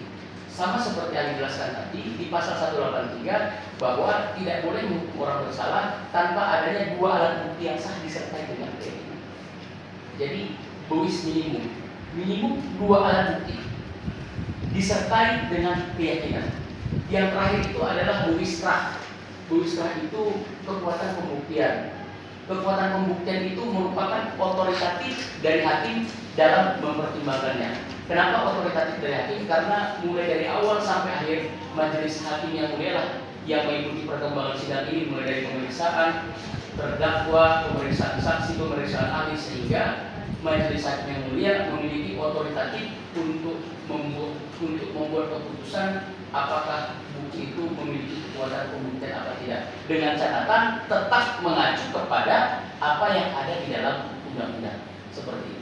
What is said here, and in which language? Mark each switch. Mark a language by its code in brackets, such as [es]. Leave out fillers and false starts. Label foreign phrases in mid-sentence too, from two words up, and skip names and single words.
[id] Sama seperti yang dijelaskan tadi di pasal 183 bahwa tidak boleh menghukum orang bersalah tanpa adanya 2 alat bukti yang sah disertai dengan keyakinan. Jadi Bowis minimum 2 alat bukti disertai dengan keyakinan. Yang terakhir itu adalah Bowis trah. Bowis trah itu kekuatan pembuktian. Kekuatan pembuktian itu merupakan otoritatif dari hakim dalam mempertimbangkannya. Kenapa otoritatif dari hakim? Karena mulai dari awal sampai akhir majelis hakim yang mulia lah yang mengikuti perkembangan sidang ini mulai dari pemeriksaan terdakwa, pemeriksaan saksi, pemeriksaan ahli, sehingga majelis hakim yang mulia memiliki otoritatif untuk membuat keputusan apakah bukti itu memiliki kekuatan pembuktian apa tidak, dengan catatan tetap mengacu kepada apa yang ada di dalam undang-undang seperti itu.